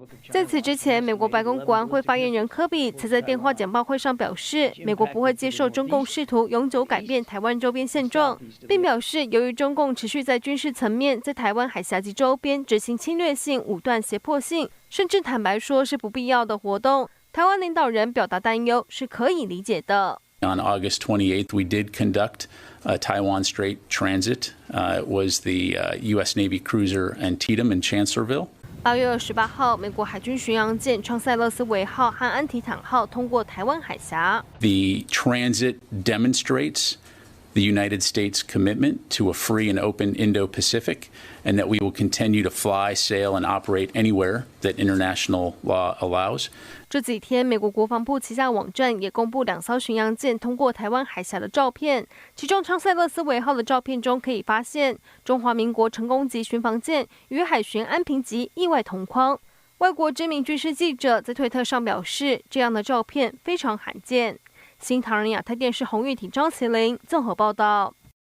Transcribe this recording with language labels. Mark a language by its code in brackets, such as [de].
[zh] 在此之前，美国白宫国安会发言人科比曾在电话简报会上表示，美国不会接受中共试图永久改变台湾周边现状，并表示，由于中共持续在军事层面在台湾海峡及周边执行侵略性、武断、胁迫性，甚至坦白说是不必要的活动，台湾领导人表达担忧是可以理解的。 [en] On August 28th, we did conduct a Taiwan Strait transit. It was the U.S. Navy cruiser Antietam in Chancellorsville. [zh] 8月28号，美国海军巡洋舰创塞勒斯维号和安提坦号通过台湾海峡。 [en] The transit demonstrates the United States' commitment to a free and open Indo-Pacific, and that we will continue to fly, sail, and operate anywhere that international law allows. [zh] 这几天，美国国防部旗下网站也公布2艘巡洋舰通过台湾海峡的照片，其中昌塞勒斯维号的照片中可以发现中华民国成功级巡防舰与海巡安平级意外同框。外国知名军事记者在推特上表示，这样的照片非常罕见。新唐人亚太电视洪玉婷、张麒麟综合报道。